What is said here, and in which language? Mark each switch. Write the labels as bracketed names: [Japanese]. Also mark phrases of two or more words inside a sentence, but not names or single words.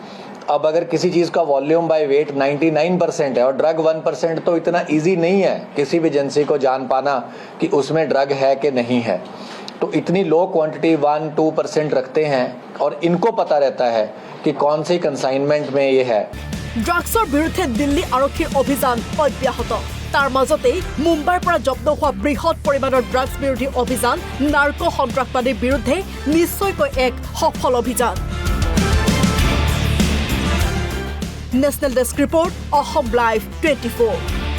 [Hindi] अब अगर किसी चीज़ का [English] volume by weight [Hindi] 99% है और ड्रग 1%, तो इतना ईजी नहीं है किसी भी एजेंसी को जान पाना कि उसमें ड्रग है कि नहीं है। तो इतनी [English] low quantity [Hindi] 1-2% रखते हैं और इनको पता रहता है कि कौन सी कंसाइनमेंट में ये है। [Assamese] ড্ৰাগছৰ বিৰুদ্ধে দিল্লী আৰক্ষীৰ অভিযান অব্যাহত। তাৰ মাজতে মুম্বাইৰ পৰা জব্দ হোৱা বৃহৎ পৰিমাণৰ ড্ৰাগছ বিৰোধী অভিযান নাৰ্কো সন্ত্ৰাসবাদীৰ বিৰুদ্ধে নিশ্চয়কৈ এক সফল অভিযান। [English] national desk report, [Assamese] অসম লাইভ 24।